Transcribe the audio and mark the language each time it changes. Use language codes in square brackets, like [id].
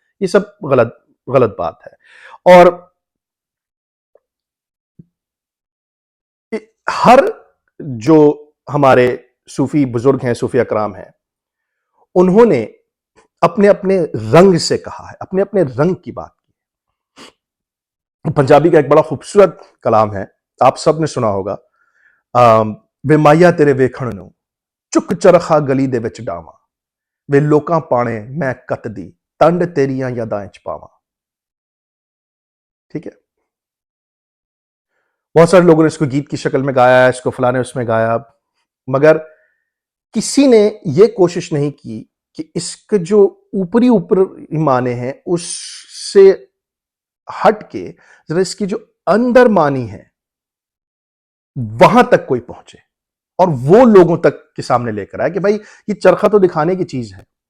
[ur] یہ سب غلط بات ہے. اور ہر جو ہمارے صوفی بزرگ ہیں، صوفی اکرام ہیں، انہوں نے اپنے اپنے رنگ سے کہا ہے، اپنے اپنے رنگ کی بات کی. پنجابی کا ایک بڑا خوبصورت کلام ہے، آپ سب نے سنا ہوگا. [pa] وے مایا تیرے ویکھن نو چک چرخا گلی دے وچ ڈاواں، وے لوکاں پانے میں کت دی تنڈ تیریاں یاداں وچ پاواں. [ur] ٹھیک ہے، بہت سارے لوگوں نے اس کو گیت کی شکل میں گایا ہے، اس کو فلاں نے اس میں گایا، مگر کسی نے یہ کوشش نہیں کی کہ اس کے جو اوپری معنی ہیں اس سے ہٹ کے ذرا اس کی جو اندر معنی ہے وہاں تک کوئی پہنچے اور وہ لوگوں تک کے سامنے لے کر آئے کہ بھائی یہ چرخہ تو دکھانے کی چیز ہے.